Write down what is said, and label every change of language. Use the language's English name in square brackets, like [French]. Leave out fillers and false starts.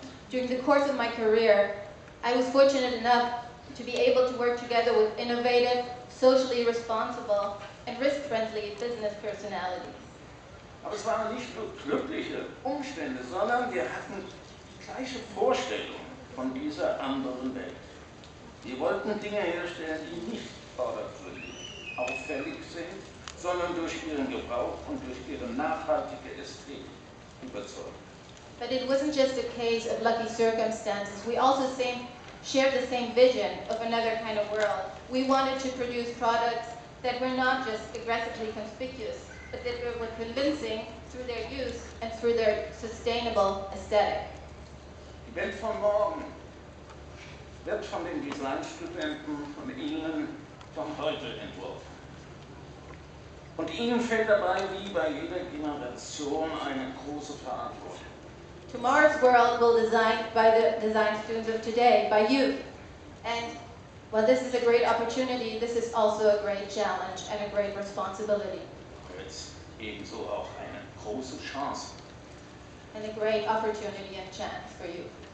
[English] During the course of my career, I was fortunate enough to be able to work together with innovative, socially responsible, and risk-friendly business personalities. [German] Aber es waren nicht nur glückliche Umstände, sondern wir hatten die gleiche Vorstellung von dieser anderen Welt. Wir wollten Dinge herstellen, die nicht vordergründig auffällig sind, sondern durch ihren Gebrauch und durch ihre nachhaltige Ästhetik überzeugen. [English] But it wasn't just a case of lucky circumstances. We also shared the same vision of another kind of world. We wanted to produce products that were not just aggressively conspicuous, but that were convincing through their use and through their sustainable aesthetic. [German] Die Welt von morgen wird von den Designstudenten, von Ihnen, von heute entworfen. Und Ihnen fällt dabei, wie bei jeder Generation, eine große Verantwortung. [English] Tomorrow's world will be designed by the design students of today, by you. And while this is a great opportunity, this is also a great challenge and a great responsibility. [German] Jetzt ebenso auch eine große Chance. [English] And a great opportunity and chance for you.